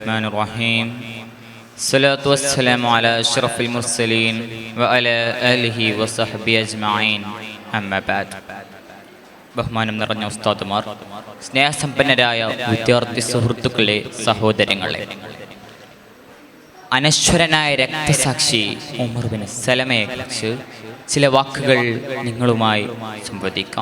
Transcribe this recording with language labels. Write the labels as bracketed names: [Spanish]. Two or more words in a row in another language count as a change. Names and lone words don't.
[Arabic] الرحمن الرحيم الصلاة والسلام على أشرف المرسلين وعلى آله وصحبه أجمعين أما بعد. [Malayalam] ബഹുമാനം നിറഞ്ഞ ഉസ്താദുമാർ, സ്നേഹസമ്പന്നരായ വിദ്യാർത്ഥി സുഹൃത്തുക്കളെ, സഹോദരങ്ങളെ, അനശ്വരനായ രക്തസാക്ഷി ഉമർ ബിൻ സലമയെ കുറിച്ച് ചില വാക്കുകൾ നിങ്ങളുമായി സംവദിക്കാം.